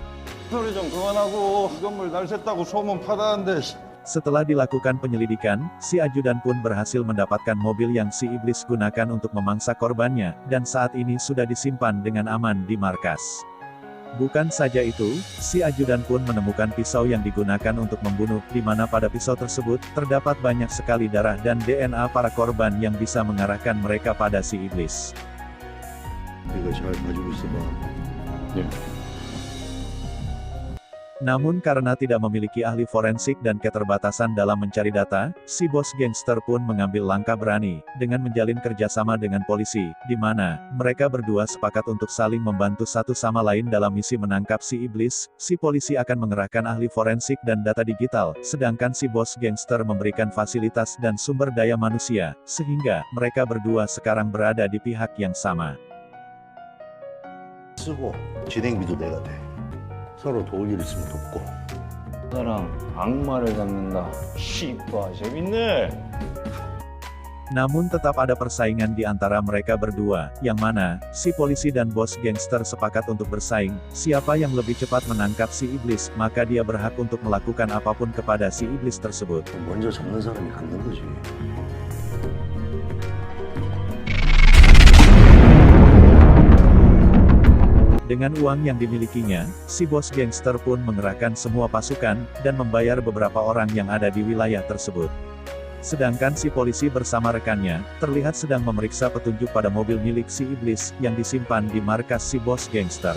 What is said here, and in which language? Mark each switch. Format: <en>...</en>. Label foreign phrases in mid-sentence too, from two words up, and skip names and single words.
<id>Setelah dilakukan penyelidikan, si ajudan pun berhasil mendapatkan mobil yang si iblis gunakan untuk memangsa korbannya, dan saat ini sudah disimpan dengan aman di markas. Bukan saja itu, si ajudan pun menemukan pisau yang digunakan untuk membunuh, di mana pada pisau tersebut, terdapat banyak sekali darah dan DNA para korban yang bisa mengarahkan mereka pada si iblis.</id> <ko>이거 잘 가지고 있어봐.</ko> <id>Namun karena tidak memiliki ahli forensik dan keterbatasan dalam mencari data, si bos gangster pun mengambil langkah berani, dengan menjalin kerjasama dengan polisi, di mana mereka berdua sepakat untuk saling membantu satu sama lain dalam misi menangkap si iblis. Si polisi akan mengerahkan ahli forensik dan data digital, sedangkan si bos gangster memberikan fasilitas dan sumber daya manusia, sehingga mereka berdua sekarang berada di pihak yang sama.</id> <ko>쓰고 진행비도 내가 돼. 서로 도울 일 있으면 돕고. 나랑 악마를 잡는다. 씨바 재밌네.</ko> <id>Namun tetap ada persaingan di antara mereka berdua, yang mana, si polisi dan bos gangster sepakat untuk bersaing, siapa yang lebih cepat menangkap si iblis, maka dia berhak untuk melakukan apapun kepada si iblis tersebut.</id> <ko>먼저 잡는 사람이 갖는 거지.</ko> <id>Dengan uang yang dimilikinya, si bos gangster pun mengerahkan semua pasukan, dan membayar beberapa orang yang ada di wilayah tersebut. Sedangkan si polisi bersama rekannya, terlihat sedang memeriksa petunjuk pada mobil milik si iblis, yang disimpan di markas si bos gangster.</id>